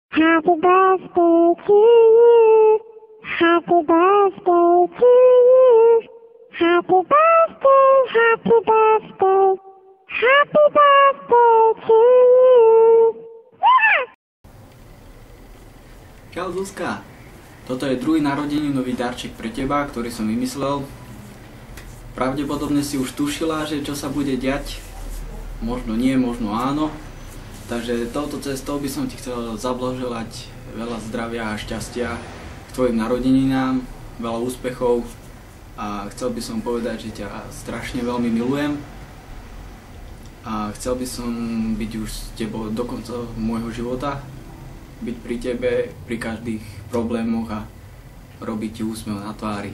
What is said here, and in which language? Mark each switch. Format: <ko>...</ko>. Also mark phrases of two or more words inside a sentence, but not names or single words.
<en>Happy birthday to you. Happy birthday to you. Happy birthday, happy birthday. Happy birthday to you.</en> <sk>Čau Zuzka, toto je druhý narodeninový darček pre teba, ktorý som vymyslel. Pravdepodobne si už tušila, že čo sa bude diať. Možno nie, možno áno. Takže touto cestou by som ti chcel zablahoželať veľa zdravia a šťastia k tvojim narodeninám, veľa úspechov a chcel by som povedať, že ťa strašne veľmi milujem a chcel by som byť už s tebou do konca môjho života, byť pri tebe, pri každých problémoch a robiť ti úsmev na tvári.</sk>